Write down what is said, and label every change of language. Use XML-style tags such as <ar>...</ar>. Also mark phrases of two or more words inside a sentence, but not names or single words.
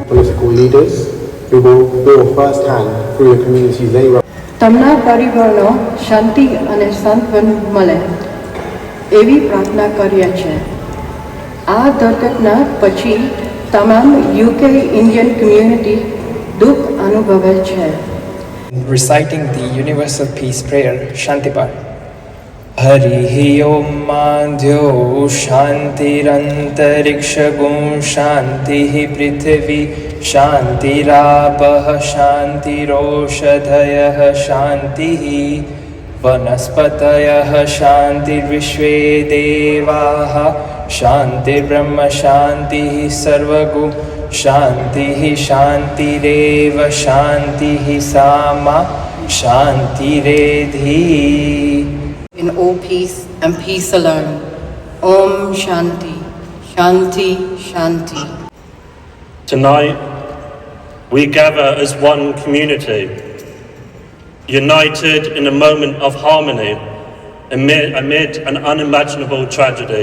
<en>political leaders who will feel firsthand through the communities they run.</en> <gu>તમના પરિવારનો શાંતિ અને સાંત્વન મળે એવી પ્રાર્થના કરીએ છીએ. આ દુર્ઘટના પછી તમામ</gu> <en>UK Indian community</en> <gu>દુઃખ અનુભવે છે.</gu> <en>Reciting the Universal Peace Prayer, Shantipat.</en> <sa>हरिः ॐ मध्यो शान्तिरन्तरिक्षं शान्तिः पृथिवी शान्तिरापः शान्तिरोषधयः शान्तिः वनस्पतयः शान्तिर्विश्वे देवाः शान्तिर्ब्रह्म शान्तिः सर्वं शान्तिः शान्तिरेव शान्तिः सा मा शान्तिरेधि.</sa> <en>In all peace and peace alone.</en> <sa>ॐ शान्ति, शान्ति, शान्ति.</sa> <en>Tonight, we gather as one community, united in a moment of harmony amid an unimaginable tragedy.</en>